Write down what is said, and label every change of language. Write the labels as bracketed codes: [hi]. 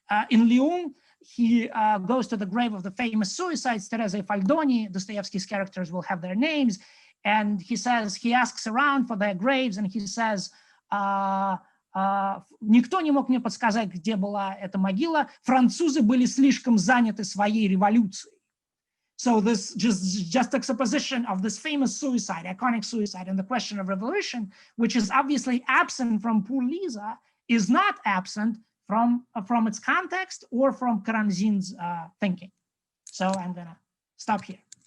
[en] In Lyon, he goes to the grave of the famous suicides, Teresa and Faldoni. Dostoevsky's characters will have their names, and he says, he asks around for their graves, and he says, [ru] никто не мог мне подсказать, где была эта могила. Французы были слишком заняты своей революцией. [en] So this just juxtaposition of this famous suicide, iconic suicide, and the question of revolution, which is obviously absent from Poor Liza, is not absent from its context or from Karamzin's thinking. So I'm gonna stop here.